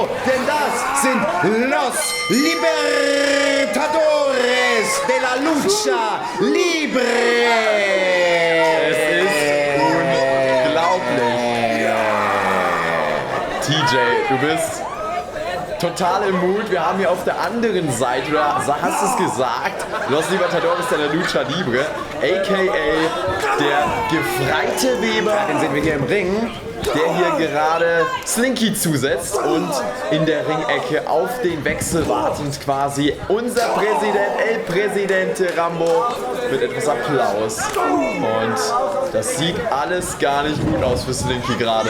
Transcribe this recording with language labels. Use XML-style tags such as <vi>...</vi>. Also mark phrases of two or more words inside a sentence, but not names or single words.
<de>Denn das sind Los Libertadores de la Lucha Libre. Es ist unglaublich. TJ, du bist total im Mut. Wir haben hier auf der anderen Seite, du hast es gesagt, Los Libertadores de la Lucha Libre, a.k.a. Der gefreite Weber, den sehen wir hier im Ring, der hier gerade Slinky zusetzt und in der Ringecke auf den Wechsel wartend quasi unser Präsident, El Presidente Rambo, mit etwas Applaus. Und das sieht alles gar nicht gut aus für Slinky gerade.</de>